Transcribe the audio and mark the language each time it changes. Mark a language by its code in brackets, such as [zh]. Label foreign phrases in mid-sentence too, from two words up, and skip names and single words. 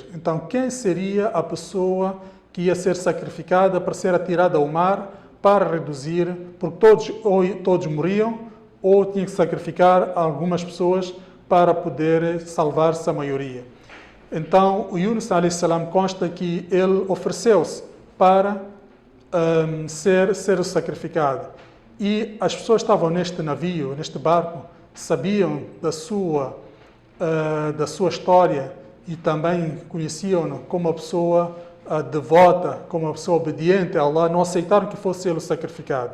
[pt] Então, quem seria a pessoa que ia ser sacrificada para ser atirada ao mar para reduzir, porque todos morriam, ou tinha que sacrificar algumas pessoas para poder salvar-se a maioria. Então, o Yunus [ar] عليه السلام [pt] consta que ele ofereceu-se para ser sacrificado. E as pessoas que estavam neste navio, neste barco, sabiam da sua história, e também conheciam-no como uma pessoa devota, como uma pessoa obediente a Allah, não aceitaram que fosse ele sacrificado.